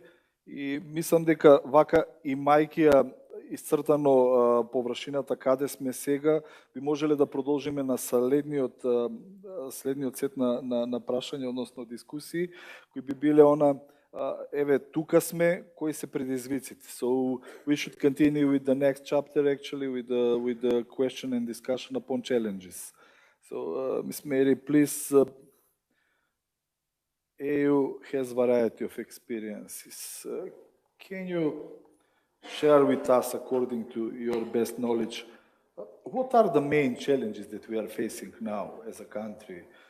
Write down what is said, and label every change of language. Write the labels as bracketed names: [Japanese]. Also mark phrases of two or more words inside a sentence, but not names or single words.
[Macedonian] И мислам дека вака имајќи ја исцртано површината каде сме сега, би можеле да продолжиме на следниот сет на прашања, односно дискусии, кои би биле еве, тука сме, кои се предизвиците. [English] So we should continue with the next chapter actually with the question and discussion upon challenges. So Ms. Mary, please, EU has variety of experiences. Can you share with us, according to your best knowledge, what are the main challenges that we are facing now as a country?